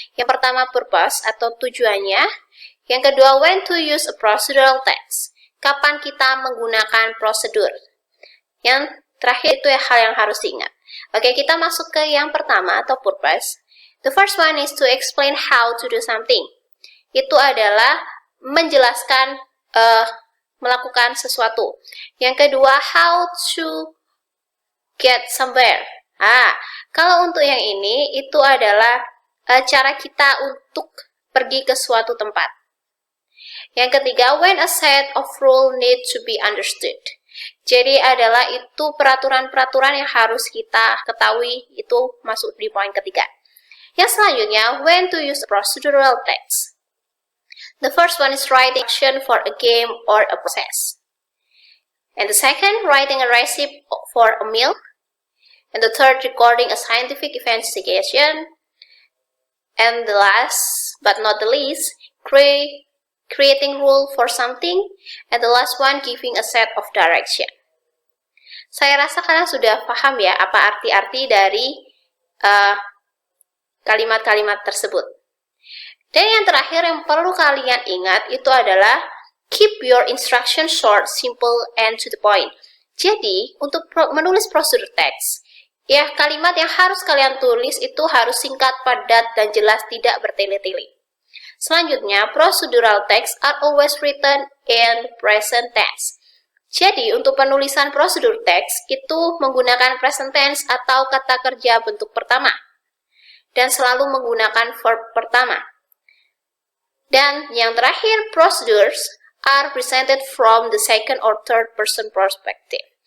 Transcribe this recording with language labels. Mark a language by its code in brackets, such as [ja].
[id] Yang pertama, purpose atau tujuannya. Yang kedua, [en] when to use a procedural text. [id] Kapan kita menggunakan prosedur. Yang terakhir itu hal yang harus diingat. Oke, kita masuk ke yang pertama atau purpose. [en] The first one is to explain how to do something. [id] Itu adalah menjelaskan melakukan sesuatu. Yang kedua, [en] how to get somewhere. [id] Kalau untuk yang ini, itu adalah cara kita untuk pergi ke suatu tempat. Yang ketiga, [en] when a set of rules need to be understood. [id] Jadi adalah itu peraturan-peraturan yang harus kita ketahui, itu masuk di poin ketiga. Yang selanjutnya, [en] when to use procedural text. The first one is writing action for a game or a process. And the second, writing a recipe for a meal. And the third, recording a scientific investigation. And the last, but not the least, creating rule for something. And the last one, giving a set of direction. [id] Saya rasa kalian sudah paham ya apa arti-arti dari kalimat-kalimat tersebut. Dan yang terakhir yang perlu kalian ingat itu adalah [en] keep your instruction short, simple, and to the point. [id] Jadi, untuk menulis prosedur teks, ya kalimat yang harus kalian tulis itu harus singkat, padat, dan jelas, tidak bertele-tele. [en] Selanjutnya, procedural text are always written in present tense. [id] Jadi, untuk penulisan prosedur teks itu menggunakan present tense atau kata kerja bentuk pertama. Dan selalu menggunakan verb pertama. Dan yang terakhir, [en] procedures are presented from the second or third person perspective.